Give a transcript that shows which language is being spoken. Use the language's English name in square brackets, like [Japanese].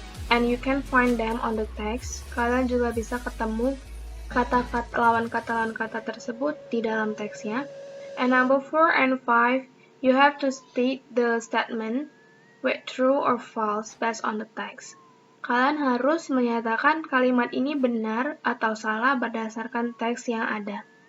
[English] And you can find them on the text. [Indonesian] Kalian juga bisa ketemu lawan kata tersebut di dalam teksnya. [English] And number 4 and 5, you have to state the statement with true or false based on the text. [Indonesian] Kalian harus menyatakan kalimat ini benar atau salah berdasarkan teks yang ada.